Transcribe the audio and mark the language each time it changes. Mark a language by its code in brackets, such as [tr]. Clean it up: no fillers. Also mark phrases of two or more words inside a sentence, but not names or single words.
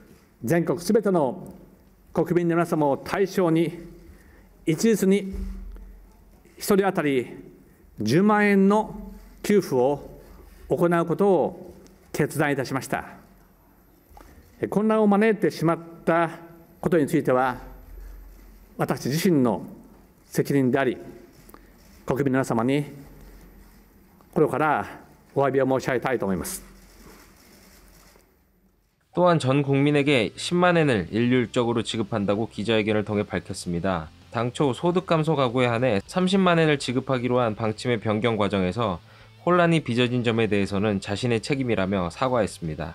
[ja] 全国すべての国民の皆様を対象に一律に1人当たり10万円の給付を行うことを決断いたしました。混乱を招いてしまったことについては、私自身の責任であり、国民の皆様に心からお詫びを申し上げたいと思います。 [ko] 또한 전 국민에게 10만엔을 일률적으로 지급한다고 기자회견을 통해 밝혔습니다. 당초 소득 감소 가구에 한해 30만엔을 지급하기로 한 방침의 변경 과정에서 혼란이 빚어진 점에 대해서는 자신의 책임이라며 사과했습니다.